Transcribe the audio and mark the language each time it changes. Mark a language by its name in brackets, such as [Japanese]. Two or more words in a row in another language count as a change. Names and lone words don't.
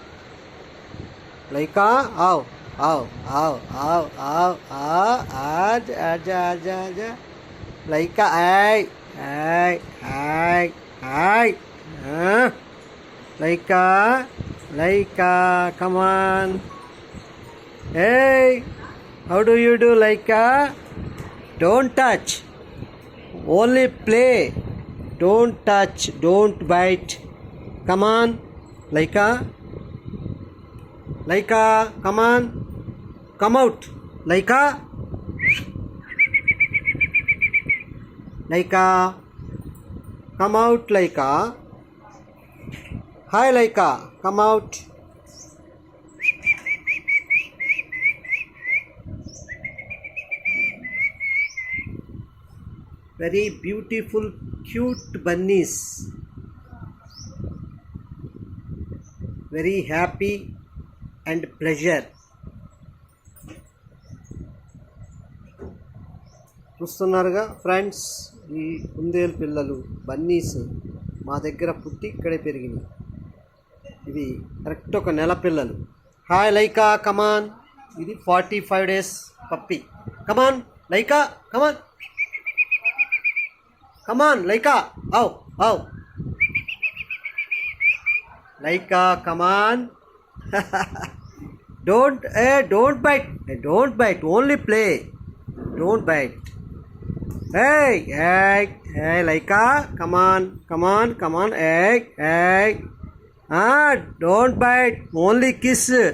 [Hindi] लइका आओ आओ आओ आओ आओ आओ आजा आजा आजा आजा लइका आय आय आय आय [English] लइका लइका कमान hey how do you do लइका don't touch only play don't touch don't bite come on लइका लइका come on come out लइका लइका come out लइका hi लइका come out very beautiful cute bunnies very happy and pleasure [Telugu] చూస్తున్నారుగా ఫ్రెండ్స్ ఈ కుందేలు పిల్లలు బన్నీస్ మా దగ్గర పుట్టి ఇక్కడే పెరిగినాయి ఇవి కరెక్ట్ ఒక నెల పిల్లలు హాయ్ లైకా కమాన్ ఇది 45 [English] days puppy [Telugu] కమాన్ లైకా కమాన్ కమాన్ లైకా ఆవ్ ఆవ్ లైకా కమాన్ [English] don't bite only play don't bite hey Laika come on hey don't bite only kiss